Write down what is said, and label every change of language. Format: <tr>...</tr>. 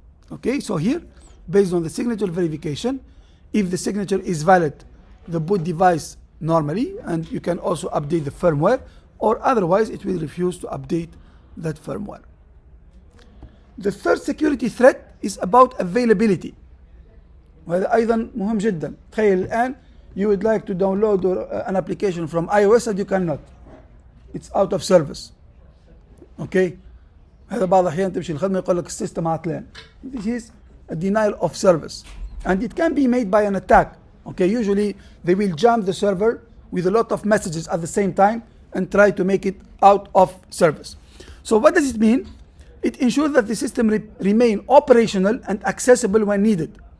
<en>Okay, so here based on the signature verification, if the signature is valid the boot device normally, and you can also update the firmware, or otherwise it will refuse to update that firmware. The third security threat is about availability.</en> <ar>وهذا أيضا مهم جدا. تخيل الآن</ar> <en>you would like to download an application from iOS and you cannot. It's out of service. Okay.</en> <ar>هذا بعض الأحيان تمشي الخدمة يقول لك السيستم عطلان.</ar> <en>This is a denial of service, and it can be made by an attack. Okay, usually they will jam the server with a lot of messages at the same time and try to make it out of service. So what does it mean? It ensures that the system remain operational and accessible when needed.</en>